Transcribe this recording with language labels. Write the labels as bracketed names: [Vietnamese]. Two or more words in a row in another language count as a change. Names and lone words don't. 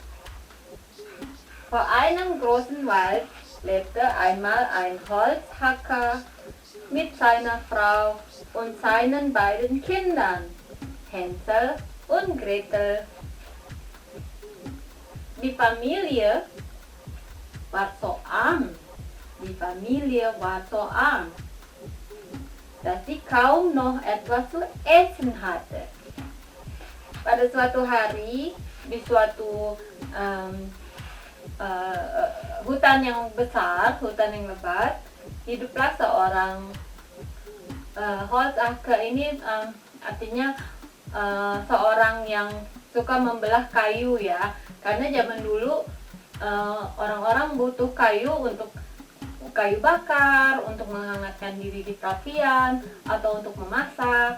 [German] Vor einem großen Wald lebte einmal ein Holzhacker mit seiner Frau und seinen beiden Kindern, Hänsel und Gretel. Die Familie war so arm, dass sie kaum noch etwas zu essen hatte. [Indonesian] Pada suatu hari di suatu hutan yang besar, hutan yang lebat, hiduplah seorang Holzacker. Ini artinya seorang yang suka membelah kayu ya, karena zaman dulu orang-orang butuh kayu untuk kayu bakar, untuk menghangatkan diri di perapian atau untuk memasak.